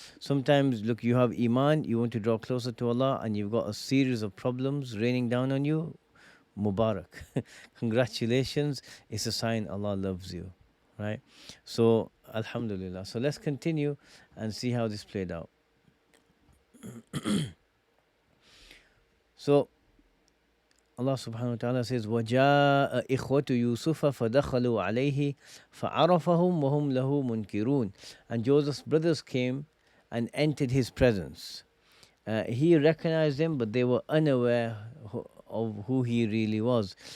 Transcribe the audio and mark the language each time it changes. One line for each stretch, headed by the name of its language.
English: Sometimes, look, you have Iman, you want to draw closer to Allah, and you've got a series of problems raining down on you. Mubarak. Congratulations. It's a sign Allah loves you. Right? So, Alhamdulillah. So let's continue and see how this played out. So, Allah subhanahu wa ta'ala says,
Arabic: وَجَاءَ إِخْوَةُ يُوسُفَ فَدَخَلُوا عَلَيْهِ فَعَرَفَهُمْ وَهُمْ لَهُ مُنْكِرُونَ.
English: And Joseph's brothers came and entered his presence. He recognized them, but they were unaware of who he really was.